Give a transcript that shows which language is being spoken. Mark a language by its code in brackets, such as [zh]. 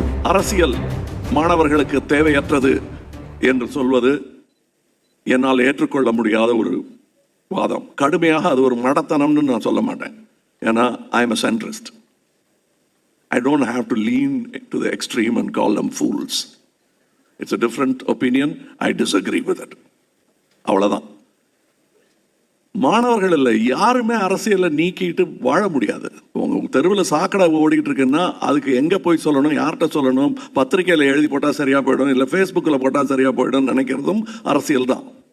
[ta] அரசியல் மாணவர்களுக்கு தேவையற்றது என்று சொல்வது என்னால் ஏற்றுக்கொள்ள முடியாத ஒரு வாதம். கடுமையாக அது ஒரு மடத்தனம்னு நான் சொல்ல மாட்டேன். ஏன்னா [en] I am a centrist. I don't have to lean to the extreme and call them fools. It's a different opinion. I disagree with it. [ta] அவ்வளவுதான். மாணவர்கள் இல்லை, யாருமே அரசியலை நீக்கிட்டு வாழ முடியாது. உங்க தெருவில் சாக்கடை ஓடிக்கிட்டு இருக்குன்னா அதுக்கு எங்க போய் சொல்லணும், யார்கிட்ட சொல்லணும்? பத்திரிகையில் எழுதி போட்டா சரியா போயிடும், இல்லை ஃபேஸ்புக்கில் போட்டா சரியா போயிடும் நினைக்கிறதும் அரசியல் தான்.